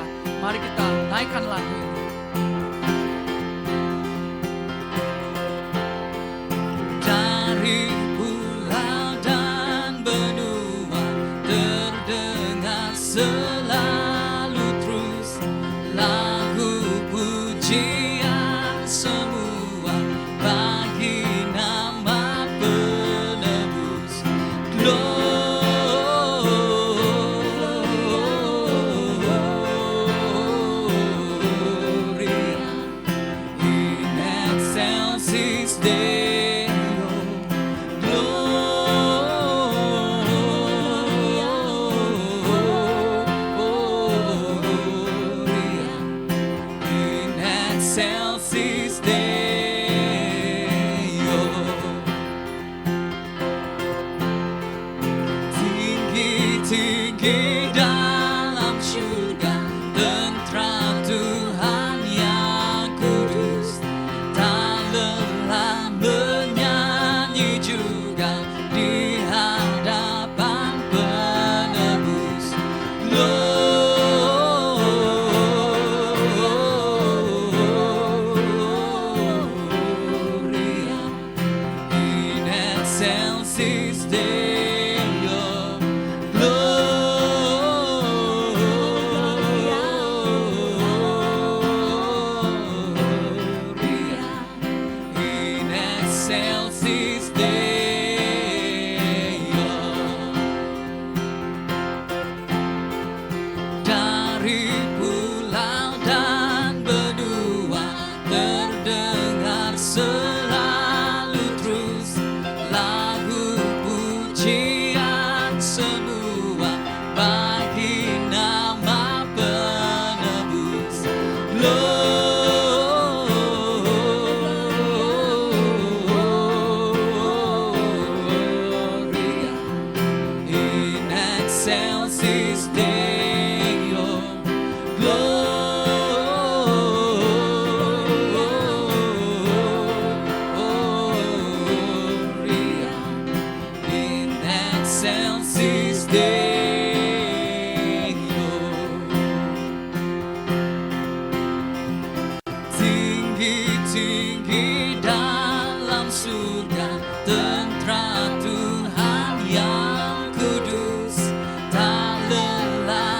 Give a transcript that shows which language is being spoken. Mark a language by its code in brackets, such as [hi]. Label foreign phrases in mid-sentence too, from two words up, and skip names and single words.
[id] Mari kita naikkan lagu ini. Dari pulau dan benua terdengar selalu terus lagu pujian semua bagi nama penebus. [la] Gloria in excelsis Deo. Gloria in excelsis Deo. [id] Tinggi-tinggi dalam surga, tentram Tuhan yang kudus, tak lelah menyanyi juga di hadapan penebus. [la] Gloria in excelsis Deo. Gloria in excelsis Deo. [id] Dari pulau dan benua terdengar selalu terus lagu pujian semua bagi nama penebus. [la] Gloria in excelsis Deo. Gloria in excelsis Deo. [id] Tinggi-tinggi dalam surga, tentram Tuhan yang kudus, tak lelah